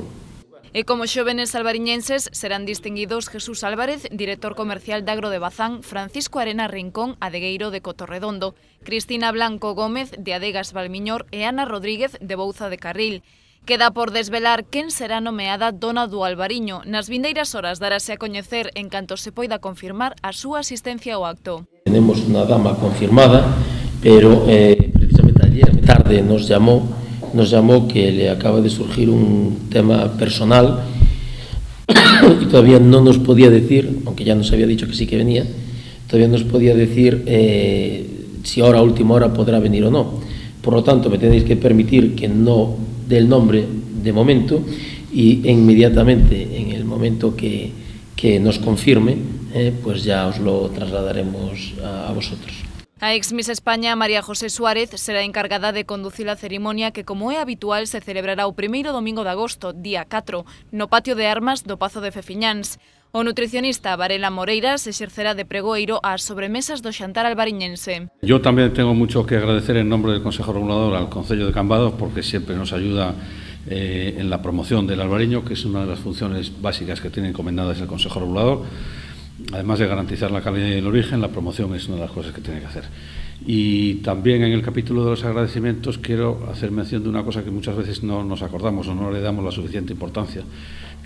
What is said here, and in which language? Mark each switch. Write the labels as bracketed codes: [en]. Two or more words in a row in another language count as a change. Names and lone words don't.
[gl] E como xóvenes albariñenses serán distinguidos Jesús Álvarez, director comercial de Agro de Bazán, Francisco Arena Rincón, adegueiro de Cotorredondo, Cristina Blanco Gómez, de Adegas Valmiñor e Ana Rodríguez, de Bouza de Carril. Queda por desvelar quen será nomeada dona do Albariño. Nas vindeiras horas darase a coñecer en canto se poida confirmar a súa asistencia ao acto. [es] Tenemos unha dama confirmada, pero precisamente ayer tarde nos llamó que le acaba de surgir un tema personal y todavía no nos podía decir, aunque ya nos había dicho que sí que venía, todavía nos podía decir si ahora a última hora podrá venir o no. Por lo tanto, me tenéis que permitir que no dé el nombre de momento y inmediatamente en el momento que nos confirme, pues ya os lo trasladaremos a vosotros. [gl] A ex Miss España, María José Suárez, será encargada de conducir a ceremonia que, como é habitual, se celebrará o primeiro domingo de agosto, día 4, no patio de armas do Pazo de Fefiñáns. O nutricionista Varela Moreiras exercerá de pregoeiro ás sobremesas do xantar albariñense. [es] Yo también tengo mucho que agradecer en nombre del Consejo Regulador al Concello de Cambados porque siempre nos ayuda en la promoción del albariño, que es una de las funciones básicas que tiene encomendadas el Consejo Regulador. Además de garantizar la calidad y el origen, la promoción es una de las cosas que tiene que hacer. Y también en el capítulo de los agradecimientos quiero hacer mención de una cosa que muchas veces no nos acordamos o no le damos la suficiente importancia, que